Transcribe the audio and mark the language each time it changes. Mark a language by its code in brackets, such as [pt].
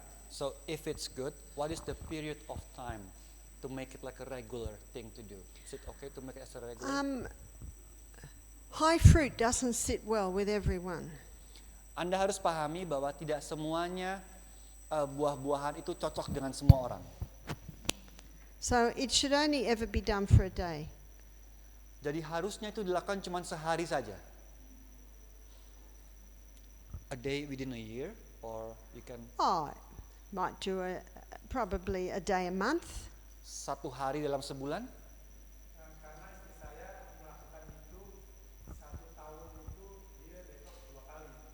[en] So if it's good, what is the period of time to make it like a regular thing to do? Is it okay to make it as a regular? High fruit doesn't sit well with everyone. [id] Anda harus pahami bahwa tidak semuanya buah-buahan itu cocok dengan semua orang. So it should only ever be done for a day. Jadi harusnya itu dilakukan cuma sehari saja. [en] A day within a year, or you can Might do probably a day a month. [id] satu hari dalam sebulan. Karena istri saya melakukan itu 1 tahun itu dia detox 2 kali.